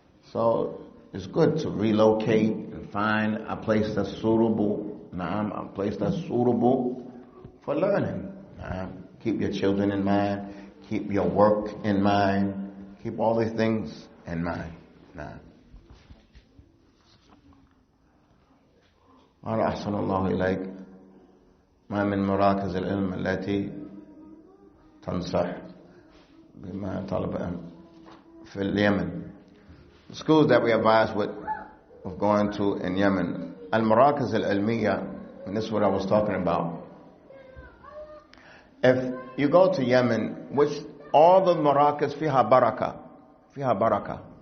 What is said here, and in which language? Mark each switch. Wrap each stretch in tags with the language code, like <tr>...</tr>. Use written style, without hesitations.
<en>So it's good to relocate and find a place that's suitable. A place that's suitable for learning. Keep your children in mind. Keep your work in mind. Keep all these things in mind.</en> <ar>قال أحسن الله إليك ما من مراكز العلم التي تنصح بما طلب في اليمن.</ar> <en>The schools that we advise with of going to in Yemen, al-Marakiz al-Ilmiya, and this is what I was talking about. If you go to Yemen, which all the Marakiz</en> <ar>fiha baraka.</ar>